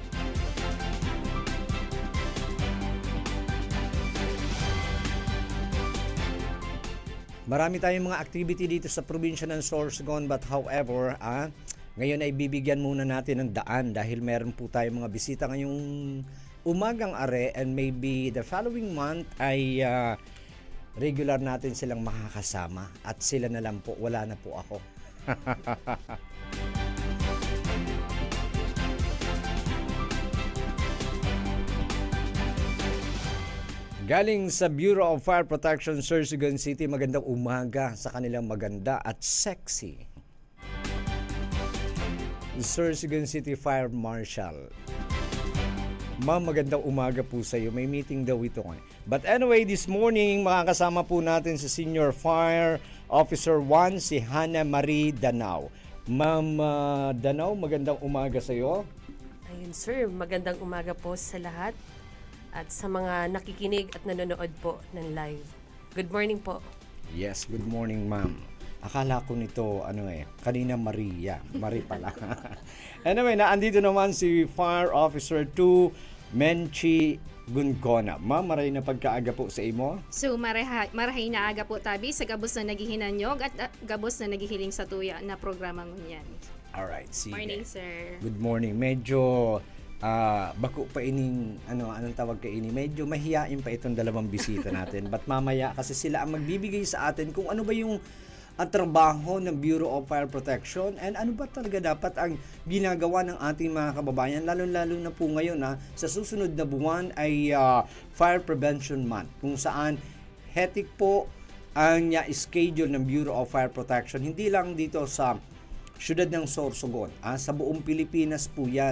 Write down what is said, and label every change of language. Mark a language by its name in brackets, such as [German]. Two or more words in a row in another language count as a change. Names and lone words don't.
[Filipino] Marami tayong mga activity dito sa probinsya ng Sorsogon, [English] but however, [Filipino] ngayon ay bibigyan muna natin ng daan dahil meron po tayong mga bisita ngayong umagang are, [English] and maybe the following month [Filipino] ay regular natin silang makakasama at sila na lang po, wala na po ako. Galing sa Bureau of Fire Protection, Sorsogon City, magandang umaga sa kanilang maganda at sexy Sorsogon City Fire Marshal. Ma'am, magandang umaga po sa iyo. May meeting daw ito. [English] But anyway, this morning, [Filipino] makakasama po natin sa Senior Fire Officer 1, si Hannah Marie Danao. Ma'am Danao, magandang umaga sa iyo. Ayun sir, magandang umaga po sa lahat at sa mga nakikinig at nanonood po ng live. [English] Good morning po. Yes, good morning ma'am. [Filipino] Akala ko nito, kanina Maria. Marie pala. Anyway, naandito naman si Fire Officer 2, Menchi Guncona. [Bikol] Ma'am, maray na pagkaaga po sa imo. So, marahay na aga po tabi sa gabos na naghihinanyog at gabos na naghihiling sa tuya na programa ngunyan. [English] Alright, sige. Morning, sir. Good morning. [Bikol] Medyo bako pa ining, anong tawag ka ini? [Filipino] Medyo mahiyain pa itong dalawang bisita natin. But mamaya, kasi sila ang magbibigay sa atin kung ano ba yung ang trabaho ng Bureau of Fire Protection and ano ba talaga dapat ang ginagawa ng ating mga kababayan, lalo-lalo na po ngayon sa susunod na buwan ay Fire Prevention Month, kung saan hectic po ang schedule ng Bureau of Fire Protection, hindi lang dito sa siyudad ng Sorsogon, sa buong Pilipinas po yan.